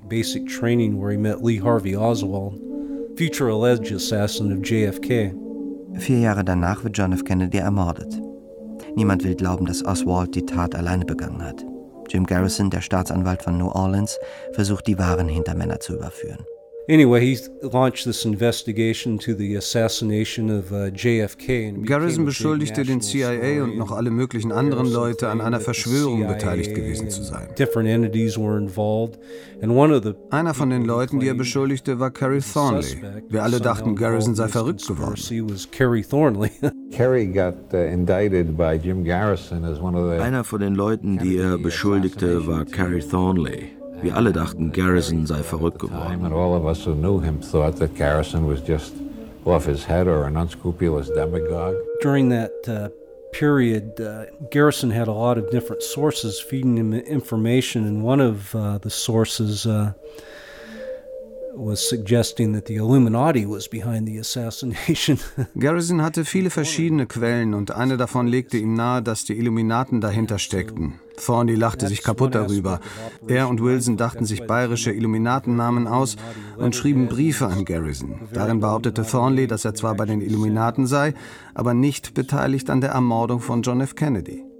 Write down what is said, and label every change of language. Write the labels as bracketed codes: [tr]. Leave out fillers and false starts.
[en] Basic training where he met Lee Harvey Oswald, future alleged assassin of JFK. [de] 4 Jahre danach wird John F. Kennedy ermordet. Niemand will glauben, dass Oswald die Tat alleine begangen hat. Jim Garrison, der Staatsanwalt von New Orleans, versucht, die wahren Hintermänner zu überführen. [en] Anyway, he launched this investigation to the assassination of JFK. [de] Garrison beschuldigte den CIA und noch alle möglichen anderen Leute, an einer Verschwörung beteiligt gewesen zu sein. [en] Different entities were involved. [de] Einer von den Leuten, die er beschuldigte, war Cary Thornley. Wir alle dachten, Garrison sei verrückt geworden. [en] He was Cary Thornley. Cary got indicted by Jim Garrison as one of the. [de] Einer von den Leuten, die er beschuldigte, war Cary Thornley. Wir alle dachten, Garrison sei verrückt geworden. [en] And all of us who knew him thought that Garrison was just off his head or an unscrupulous demagogue. During that period, Garrison had a lot of different sources feeding him information, and one of the sources was suggesting that the Illuminati was behind the assassination. [de] Garrison hatte viele verschiedene Quellen, und eine davon legte ihm nahe, dass die Illuminaten dahinter steckten. Thornley lachte sich kaputt darüber. Er und Wilson dachten sich bayerische Illuminatennamen aus und schrieben Briefe an Garrison. Darin behauptete Thornley, dass er zwar bei den Illuminaten sei, aber nicht beteiligt an der Ermordung von John F. Kennedy.